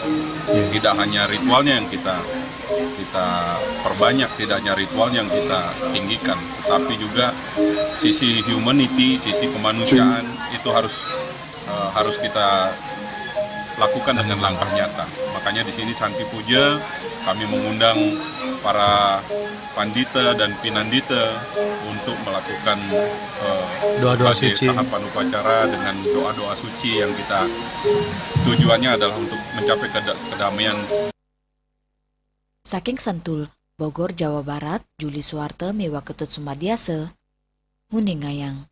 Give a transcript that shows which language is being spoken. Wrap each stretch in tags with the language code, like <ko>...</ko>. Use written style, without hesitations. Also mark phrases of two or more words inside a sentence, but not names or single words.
<id>Tidak hanya ritualnya yang kita perbanyak, tidak hanya ritual yang kita tinggikan, tetapi juga sisi humanity, sisi kemanusiaan itu harus kita lakukan dengan langkah nyata. Makanya di sini Santi Puja kami mengundang para pandita dan pinandita untuk melakukan doa-doa suci, tahapan upacara dengan doa-doa suci yang kita tujuannya adalah untuk mencapai kedamaian.</id> <ban>Saking Sentul, Bogor, Jawa Barat, Juli Suwarte, Miwa Ketut Sumadiase, Nguningayang.</ban>